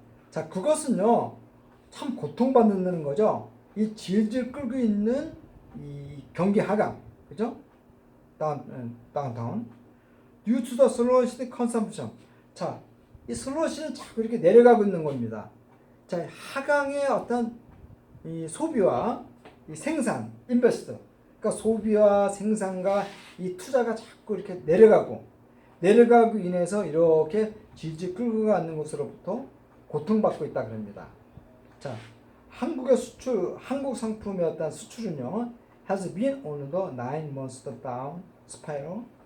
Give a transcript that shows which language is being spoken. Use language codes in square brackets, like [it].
[ko] 자, 그것은요, 참 고통받는 거죠. 이 질질 끌고 있는 이 경기 하강, 그죠? 다운타운. [en] due to the sluggish consumption. [ko] 자, 이 슬러시는 자꾸 이렇게 내려가고 있는 겁니다. 자, 하강의 어떤 이 소비와 이 생산, 인베스트, 그러니까 소비와 생산과 이 투자가 자꾸 이렇게 내려가고 인해서 이렇게 질질 끌고 가는 것으로부터 고통받고 있다 그럽니다. [en] 자, [ko] 한국 상품의 어떤 수출은요, [en] has been on the 9 months down spiral.